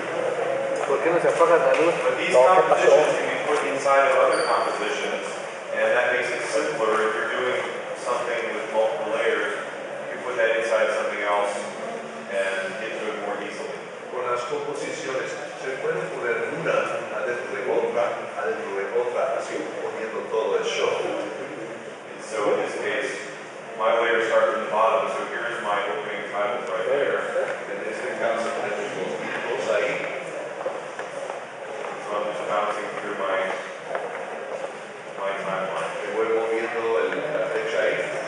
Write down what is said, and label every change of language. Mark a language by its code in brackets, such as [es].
[en] these compositions can be put inside of other compositions, and that makes it simpler if you're doing something with multiple layers. You can put that inside something else and get to it more easily. [es] Con las composiciones se puede poner una adentro de otra, así poniendo todo el show. [en] And so in this case, my layer starts from the bottom, so here's my opening titles right there. [es] En este caso tenemos los títulos ahí. [en] So I'm just bouncing through my timeline. [es] Me voy moviendo la fecha ahí.